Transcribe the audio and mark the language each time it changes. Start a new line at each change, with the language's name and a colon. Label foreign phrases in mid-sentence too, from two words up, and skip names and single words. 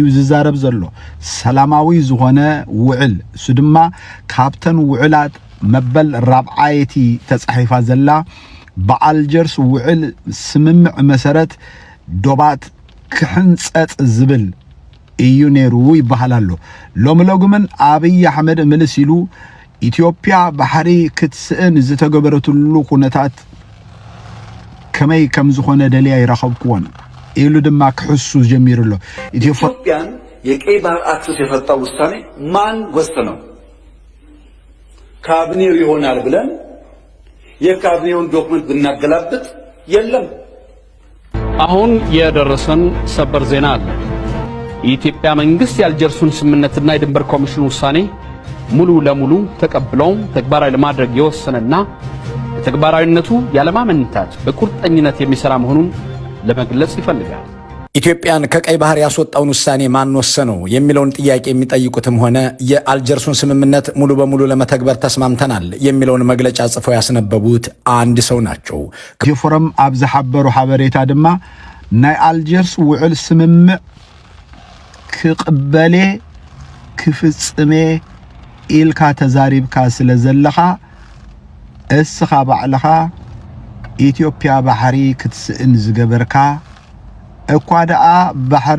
Tigrinya: ዝዛረብ ዘሎ ሰላማዊ ዝሆነ ውዕል እሱ ድማ ካፕተን ውዕላት መበል ራብዓይቲ ተጻሒፋ ዘላ በአልጀርስ ውዕል ስምምዕ መሰረት ዶባት ክሕንጸጽ ዝብል እዩ ነይሩ ይባሃላሉ። ሎምሎግመን አብይ አህመድ ምልስ ኢሉ ኢትዮጵያ ባሕሪ ክትስእን ዝተገበረትሉ ኩነታት ከመይ ከም ዝኾነ ደልያ ይራኸብኩዎን ኢሉ ድማ ክሕሱ ጀሚሩሎ
Amharic: ኢትዮጵያን የቀይ ባህር አክሰስ የፈታው ውሳኔ ማን ወሰነው? ካቢኔው ይሆናል ብለን የካቢኔውን ዶክመንት ብናገላብጥ የለም። አሁን የደረሰን ሰበር ዜና አለ። የኢትዮጵያ መንግስት የአልጀርሱን ስምምነትና የድንበር ኮሚሽን ውሳኔ ሙሉ ለሙሉ ተቀብለው ተግባራዊ ለማድረግ የወሰነና ተግባራዊነቱ ያለማመንታት በቁርጠኝነት የሚሰራ መሆኑን ለመግለጽ ይፈልጋል። ኢትዮጵያን ከቀይ ባህር ያስወጣውን ውሳኔ ማን ወሰነው የሚለውን ጥያቄ የሚጠይቁትም ሆነ የአልጀርሱን ስምምነት ሙሉ በሙሉ ለመተግበር ተስማምተናል የሚለውን መግለጫ ጽፈው ያስነበቡት አንድ ሰው ናቸው።
Tigrinya: ከፎረም አብዛ ሐበሩ ሐበሬታ ድማ ናይ አልጀርስ ውዕል ስምምዕ ክቅበሌ ክፍጽሜ ኢልካ ተዛሪብካ ስለዘለኻ እስኻ ባዕለኻ ኢትዮጵያ ባሕሪ ክትስእን ዝገበርካ እኳ ደኣ ባሕሪ